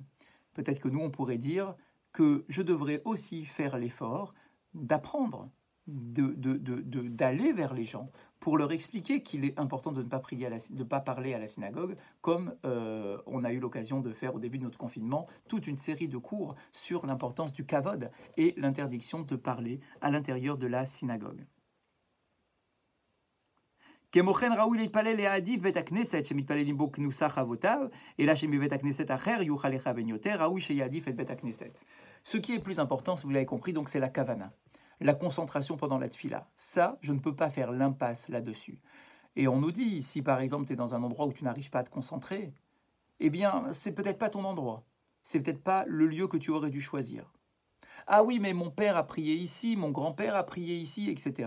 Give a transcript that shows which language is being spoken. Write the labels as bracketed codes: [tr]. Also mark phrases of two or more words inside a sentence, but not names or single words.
[fr] Peut-être que nous, on pourrait dire que je devrais aussi faire l'effort d'apprendre, d'aller vers les gens pour leur expliquer qu'il est important de ne pas parler à la synagogue, comme on a eu l'occasion de faire au début de notre confinement, toute une série de cours sur l'importance du kavod et l'interdiction de parler à l'intérieur de la synagogue. [he] כמוכן ראוי להתפלל להעדיף בית הכנסת שמתפללים בו כנוסח אבותיו, אלא שמבית הכנסת אחר יוכל לכוון יותר, ראוי שיעדיף את בית הכנסת. [fr] Ce qui est plus important, si vous l'avez compris, donc c'est la kavana, la concentration pendant la tfila. Ça, je ne peux pas faire l'impasse là-dessus. Et on nous dit, si par exemple tu es dans un endroit où tu n'arrives pas à te concentrer, eh bien, c'est peut-être pas ton endroit. C'est peut-être pas le lieu que tu aurais dû choisir. Ah oui, mais mon père a prié ici, mon grand-père a prié ici, etc.